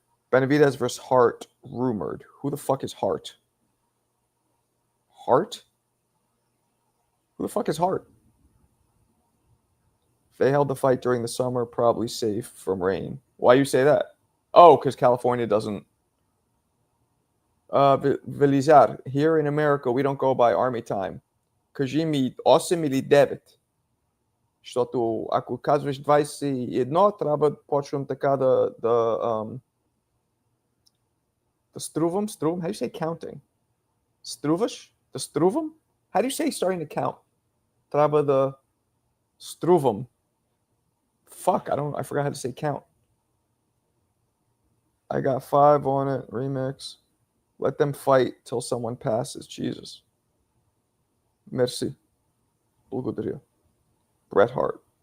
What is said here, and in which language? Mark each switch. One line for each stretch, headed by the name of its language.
English: Benavidez versus Hart rumored. Who the fuck is Hart? Hart? Who the fuck is Hart? If they held the fight during the summer, probably safe from rain. Why you say that? Oh, because California doesn't. Velizar, here in America, we don't go by army time.
Bulgarian: Кажи ми 8 или 9. Защото ако казваш 21, трябва да почвам така да струвам.
English: How do you say counting?
Bulgarian: Струваш? Да струвам?
English: How do you say starting to count?
Bulgarian: Трябва да струвам.
English: Fuck, I forgot how to say count. I Got 5 on It remix. Let them fight till someone passes. Jesus. Merci. Благодаря. Bret Hart.